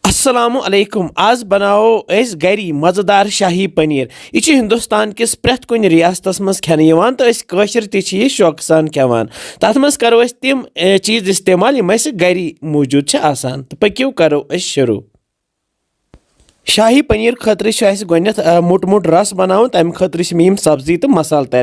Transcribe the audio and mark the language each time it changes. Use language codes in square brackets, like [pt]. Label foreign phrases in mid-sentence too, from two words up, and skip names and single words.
[ar] السلام عليكم [ks] आज बनाओ अस गरी मजेदार शाही पनीर। यह हिंदुस्तान किस प्रेथ कुन रियासतस मज खेने यवान तो अस काशिर ते शौक सान खेवान। तथ मज करो अस तिम चीज इस्तेमाल यम अस गरी मौजूद छ आसान। तो पक्यो करो अस शुरू। शाही पनीर खतर गोत मोट मोट रस बनाव तम खतर मे सब्जी तो मसाल तैयार।